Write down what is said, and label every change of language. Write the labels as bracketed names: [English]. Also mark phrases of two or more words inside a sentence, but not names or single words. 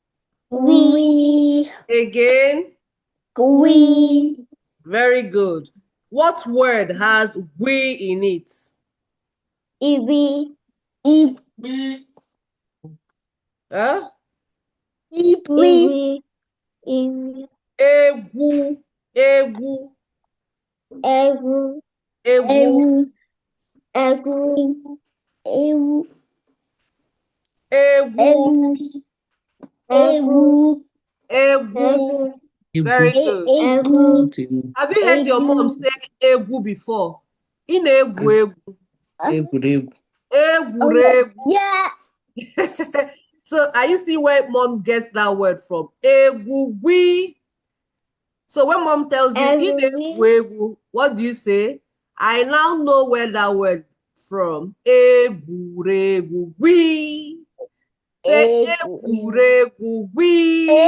[English] Again. Very good. What word has we in it? [Igbo] Iwi. Huh? Iwi. Iwi. Egwu. Egwu. Egu. Egwu. Egu. Egwu. Egu. Egwu. [English] Very good. [Igbo] Egu. [English] Have you heard your mom say egwu before? [Igbo] In egwu. Egwuregwu. [English] Yeah. So are you see where mom gets that word from? [Igbo] Egwugwi. [English] So when mom tells you in egwuregwu, what do you say? I now know where that word from. [Igbo] Egwuregwu. Say egwuregwu.